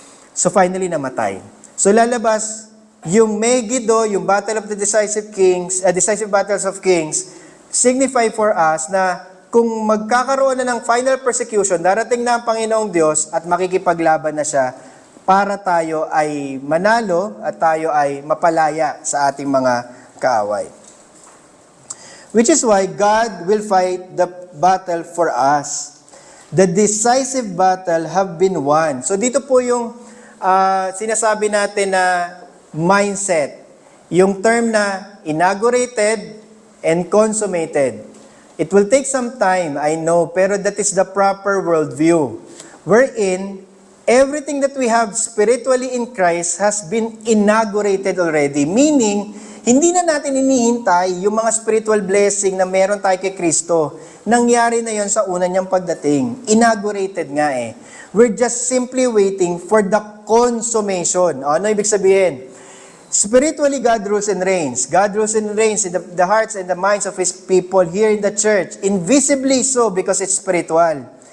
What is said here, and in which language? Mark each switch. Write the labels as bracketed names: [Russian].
[English] So finally namatay. [Filipino] So lalabas yung [English] Megiddo, yung battle of the decisive battles of kings, signify for us na [Filipino] kung magkakaroon na ng final persecution, darating na ang Panginoong Diyos at makikipaglaban na siya para tayo ay manalo at tayo ay mapalaya sa ating mga kaaway. [English] Which is why God will fight the battle for us. The decisive battle have been won. [Filipino] So dito po yung sinasabi natin na mindset. Yung term na inaugurated and consummated. [English] It will take some time, I know, pero that is the proper worldview. Wherein, everything that we have spiritually in Christ has been inaugurated already. [Filipino] Meaning, hindi na natin inihintay yung mga spiritual blessing na meron tayo kay Kristo. Nangyari na yon sa una niyang pagdating. Inaugurated nga eh. [English] We're just simply waiting for the consummation. [Filipino] Ano ibig sabihin? [English] Spiritually, God rules and reigns. God rules and reigns in the hearts and the minds of His people here in the church. Invisibly so because it's spiritual.